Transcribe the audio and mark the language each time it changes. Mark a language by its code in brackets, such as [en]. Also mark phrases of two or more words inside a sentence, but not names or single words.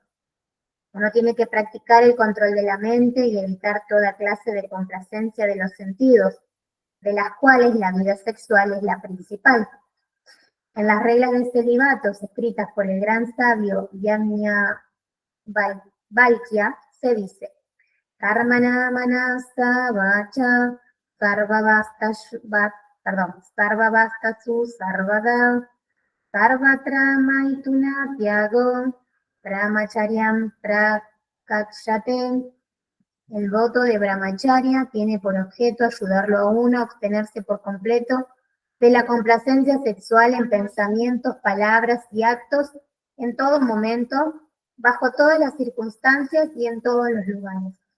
[es] Uno tiene que practicar el control de la mente y evitar toda clase de complacencia de los sentidos, de las cuales la vida sexual es la principal. En las reglas del celibato escritas por el gran sabio Yajnavalkya se dice: [sa] कर्मणा मनसा वाचा सर्वावस्थासु सर्वदा सर्वत्र मैथुन त्यागो ब्रह्मचर्यं प्रचक्षते. [es] El voto de brahmacharya tiene por objeto ayudarlo a uno a obtenerse por completo de la complacencia sexual en pensamientos, palabras y actos en todo momento, bajo todas las circunstancias y en todos los lugares.